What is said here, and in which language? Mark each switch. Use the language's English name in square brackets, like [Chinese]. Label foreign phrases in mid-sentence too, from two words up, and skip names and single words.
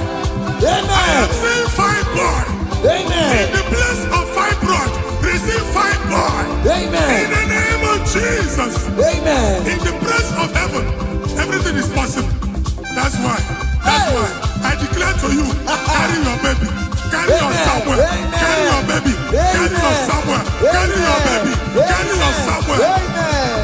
[English] Amen. I am seeing fine boy. Amen. In the place of fibroid, receive fine boy. Amen. In the name of Jesus. Amen. In the place of heaven, everything is possible. That's why I declare to you, carry your baby. Carry your somewhere. Carry your baby. Carry your somewhere. Carry your baby. Carry your somewhere. Amen.